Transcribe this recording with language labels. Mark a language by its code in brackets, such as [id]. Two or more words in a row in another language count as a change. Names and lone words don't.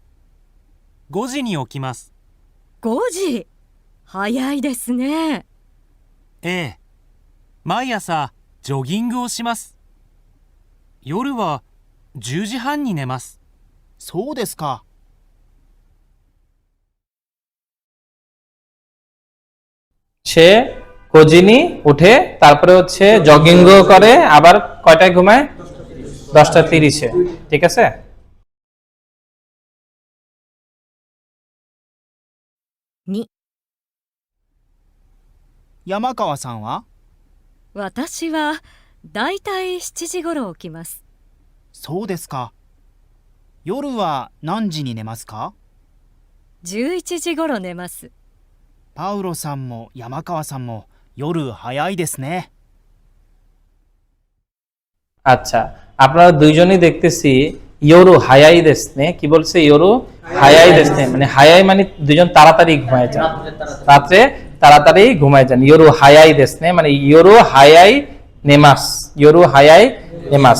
[ja] 5 時に起きます。 5時、早いですね。ええ。毎朝、ジョギングをします。夜は10時半に寝ます。そうですか。 [bn] সে কোজিনি উঠে, তারপরে হচ্ছে জগিংও করে, আবার কয়টায় ঘুমায়? 10টা 30-এ, ঠিক আছে। 2、山川さんは私はだいたい7時頃起きます。そうですか。夜は何時に寝ますか 11時頃寝ます。パウロさんも山川さんも夜早いですね。 আচ্ছা, আপনারা দুইজনই দেখতেছি [ja] 夜早いですね, [bn] কি বলছে? [ja] 夜早いですね, [bn] মানে হায়াই মানে দুজন তাড়াতাড়ি ঘুমায় যান, রাত্রে তাড়াতাড়ি ঘুমায় যান। [ja] 夜早いですね [bn] মানে [ja] 夜早い寝ます, 夜早い寝ます.